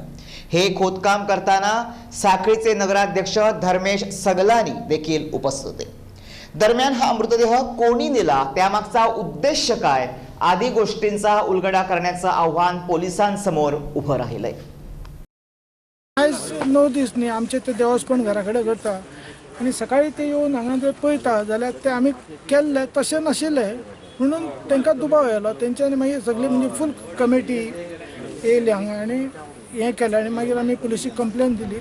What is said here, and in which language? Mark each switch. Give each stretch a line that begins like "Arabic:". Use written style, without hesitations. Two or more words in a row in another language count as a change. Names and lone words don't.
Marathi: हे खोदकाम करताना साखळीचे नगराध्यक्ष धर्मेश सगलानी देखील उपस्थित होते। दरम्यान हा मृतदेह कोणी नेला, त्यामागचा उद्देश काय आदी गोष्टींचा उलगडा करण्याचं आव्हान पोलिसांसमोर उभं राहिलंय।
Konkani: 9 दीस न्ही आमचे ते देवस्थान घराकडे करता आणि सकाळी ते येऊन हांगा जर पळयता जाल्यार ते आमी केल्ले तशें नाशिल्ले म्हणून तांकां दुबाव येयलो। तेंच्यांनी मागीर सगळी म्हणजे
English: full committee
Konkani: येयली हांगा आनी हें केलें आनी मागीर आमी पुलिसीक कंप्लेन दिली।